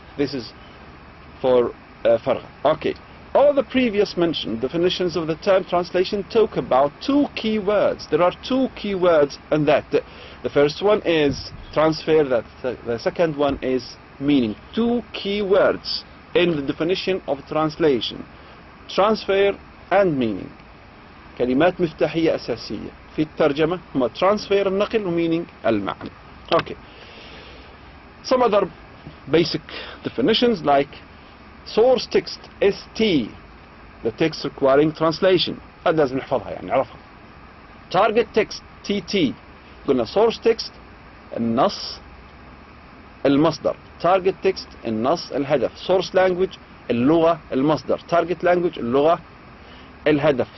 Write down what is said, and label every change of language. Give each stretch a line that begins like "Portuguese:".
English: This is for Farghal. Okay, all the previous mentioned definitions of the term translation talk about 2 key words. There are 2 key words in that. The first one is transfer, the second one is meaning. 2 key words in the definition of translation: transfer and meaning.
Arabic: كلمات مفتاحية أساسية في الترجمة هما transfer النقل و meaning المعنى.
English: Okay. Some other basic definitions like source text ST, the text requiring translation.
Arabic: هذا لازم نحفظها يعني نعرفها.
English: Target text TT.
Arabic: قلنا source text النص المصدر. Target text النص الهدف. Source language اللغة المصدر. Target language اللغة الهدف.